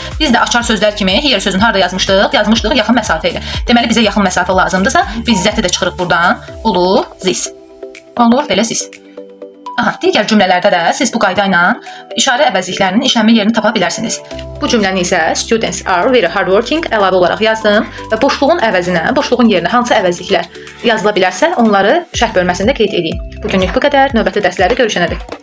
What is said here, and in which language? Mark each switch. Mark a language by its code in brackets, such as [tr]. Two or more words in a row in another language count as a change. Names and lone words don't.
[az] Biz də açar sözlər kimi here sözünü harda yazmışdıq? Yazmışdıq yaxın məsafə ilə. Deməli bizə yaxın məsafə lazımdırsa, biz zəti də çıxırıq buradan. Olur zis. Olur belə zis. Aha, digər cümlələrdə də siz bu qayda ilə işarə əvəzliklərinin işlənmə yerini tapa bilərsiniz. Bu cümləni isə [en] students are very hardworking [az] əlavə olaraq yazdım və boşluğun əvəzinə, boşluğun yerinə hansı əvəzliklər yazıla bilərsə, onları şərh bölməsində qeyd edin. Bugünlük bu qədər. Növbəti dərslərdə görüşənədək.